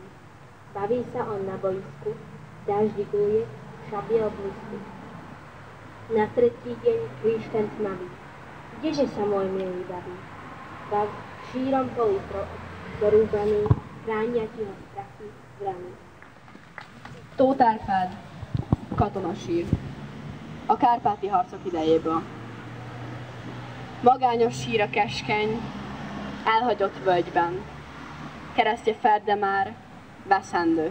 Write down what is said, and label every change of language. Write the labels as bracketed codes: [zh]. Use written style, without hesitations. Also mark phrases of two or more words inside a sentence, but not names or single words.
[sk] Baví sa on na bojsku, daždikuje, šabiel blízku. Na tretí deň kríž ten tmavý. Kdeže sa môj milý baví? V šírom poli dorúbaný, chránia ti ho strachy zraní. [hu] Tóth Árpád, katonasír, a kárpáti harcok idejéből. Magányos sír a keskeny, elhagyott völgyben, keresztje ferde már, veszendő.